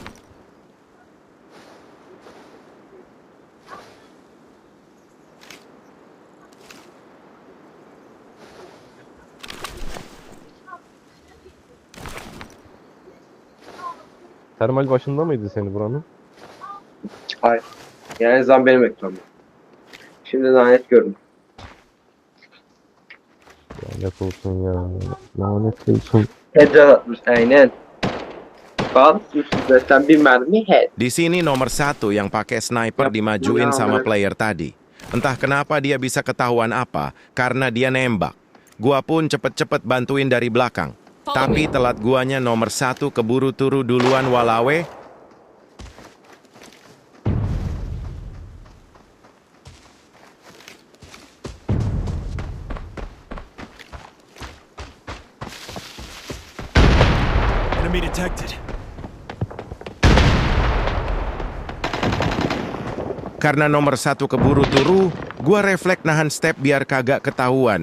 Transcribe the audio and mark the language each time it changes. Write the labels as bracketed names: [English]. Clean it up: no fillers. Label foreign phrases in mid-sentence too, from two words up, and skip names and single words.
[Turkish] Termal başında mıydı seni buranın? Hayır. Yani zam benim ekranım. Şimdi lanet gördüm. Lanet olsun ya. Lanet olsun. Headshot atmış aynen. Bak zaten bir mermi head. [Indonesian] Di sini nomor 1 yang pakai sniper dimajuin sama player tadi. Entah kenapa dia bisa ketahuan apa, karena dia nembak. Gua pun cepet-cepet bantuin dari belakang. Tapi telat guanya nomor 1 keburu turu duluan walawe. [English] Enemy detected. [Indonesian] Karena nomor 1 keburu turu, gua refleks nahan step biar kagak ketahuan.